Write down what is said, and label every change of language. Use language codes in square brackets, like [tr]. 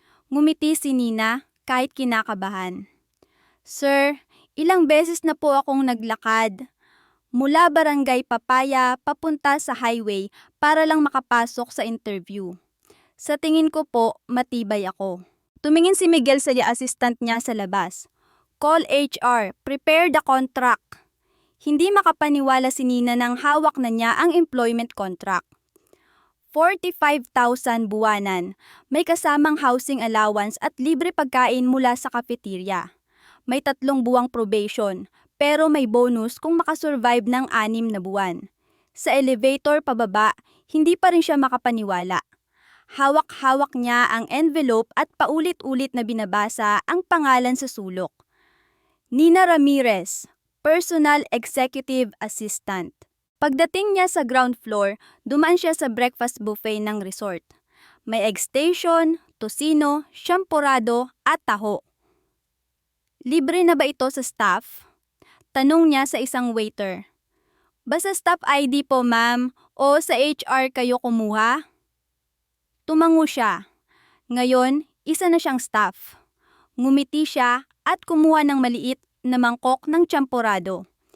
[tl] Ngumiti si Nina kahit kinakabahan. Sir, ilang beses na po akong naglakad. Mula Barangay Papaya papunta sa highway para lang makapasok sa interview. Sa tingin ko po, matibay ako. Tumingin si Miguel sa assistant niya sa labas. [en] Call HR, prepare the contract. [tl] Hindi makapaniwala si Nina nang hawak na niya ang employment contract. 45,000 buwanan, may kasamang housing allowance at libre pagkain mula sa cafeteria. May 3 buwang probation, pero may bonus kung makasurvive ng 6 na buwan. Sa elevator pababa, hindi pa rin siya makapaniwala. Hawak-hawak niya ang envelope at paulit-ulit na binabasa ang pangalan sa sulok. [en] Nina Ramirez, Personal Executive Assistant. [tl] Pagdating niya sa ground floor, dumaan siya sa breakfast buffet ng resort. May egg station, tocino, champurrado at taho. Libre na ba ito sa staff? Tanong niya sa isang waiter. Basta staff ID po ma'am, o sa HR kayo kumuha? Tumango siya. Ngayon, isa na siyang staff. Ngumiti siya at kumuha ng maliit na mangkok ng champurrado.